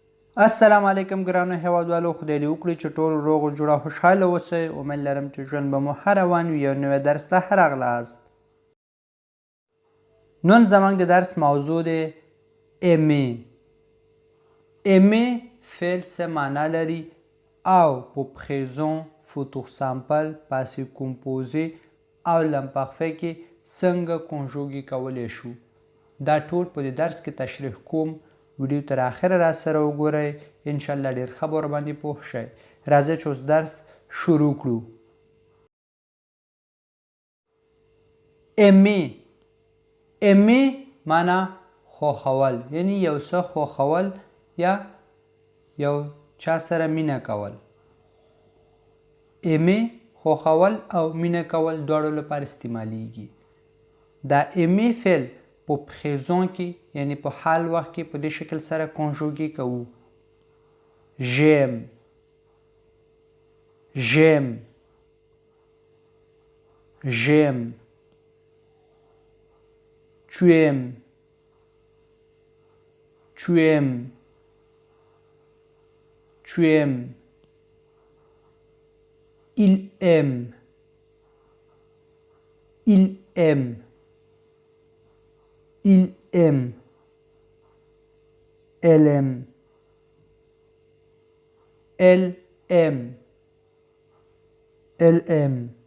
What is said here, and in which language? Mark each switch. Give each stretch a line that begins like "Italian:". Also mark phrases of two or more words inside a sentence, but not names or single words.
Pashto: السلام علیکم ګرانو هیوادوالو، خدای دې وکړي چې ټول روغ جوړ او خوشحاله اوسئ. امید لرم چې ژوند به مو ښه روان وي. یو نوی درس ته ښه راغلاست. نن زموږ د درس موضوع دی ایمې. ایمې فعل څه معنا لري او په
French: présent futur simple passé composé
Pashto: او l'imparfait کې څنګه کنجوګي کولی شو. دا ټول په دې درس کې تشریح کوم. ویډیو تر اخره را سره وګورئ، انشاءالله ډېر ښه به ورباندې پوه شئ. راځئ چې اوس درس شروع کړو. ایمې معنا خوښول، یعنی یو څه خوښول یا یو چا سره مینه کول. ایمې خوښول او مینه کول دواړو لپاره استعمالیږي. دا ایمې فعل په présent کې یعنی په حال وخت کې په دې شکل سره کنجوګي کوو.
French: j'aime tu aimes il aime elle aime.